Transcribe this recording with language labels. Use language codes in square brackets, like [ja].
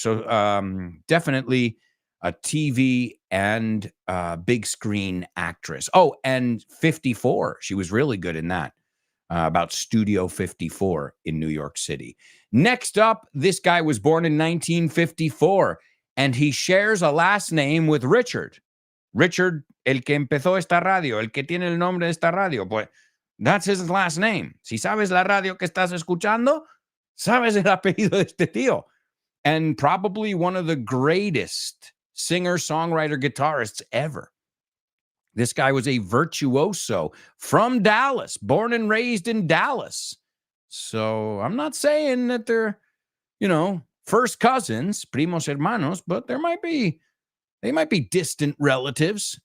[en] So definitely a TV and big screen actress. Oh, and 54. She was really good in that, about Studio 54 in New York City. Next up, this guy was born in 1954, and he shares a last name with Richard. [es] Richard, el que empezó esta radio, el que tiene el nombre de esta radio, pues [en] that's his last name. [es] Si sabes la radio que estás escuchando, sabes el apellido de este tío. [en] And probably one of the greatest singer, songwriter, guitarists ever. This guy was a virtuoso from Dallas, born and raised in Dallas. So I'm not saying that they're, first cousins, [es] primos hermanos, [en] but they might be distant relatives.